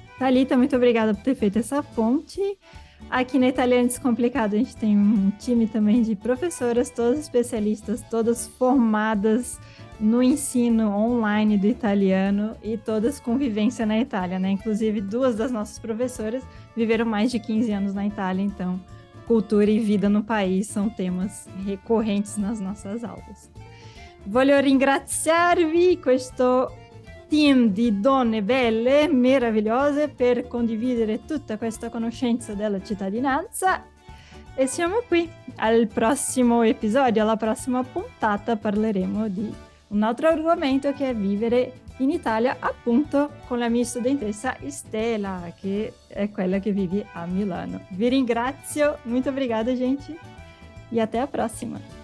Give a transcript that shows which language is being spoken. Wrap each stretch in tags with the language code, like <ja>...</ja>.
<pt>Thalita, muito obrigada por ter feito essa ponte. Aqui na Italiano Descomplicado a gente tem um time também de professoras, todas especialistas, todas formadas no ensino online do italiano e todas com vivência na Itália, né? Inclusive, 2 das nossas professoras viveram mais de 15 anos na Itália, então cultura e vida no país são temas recorrentes nas nossas aulas.</pt> <it>Voglio ringraziarvi questo team di donne belle, meravigliose, per condividere tutta questa conoscenza della cittadinanza. E siamo qui al prossimo episodio, alla prossima puntata parleremo di un altro argomento che è vivere in Italia, appunto con la mia studentessa Stella, che è quella che vive a Milano. Vi ringrazio,</it> <pt>muito obrigada, gente, e até a próxima.</pt>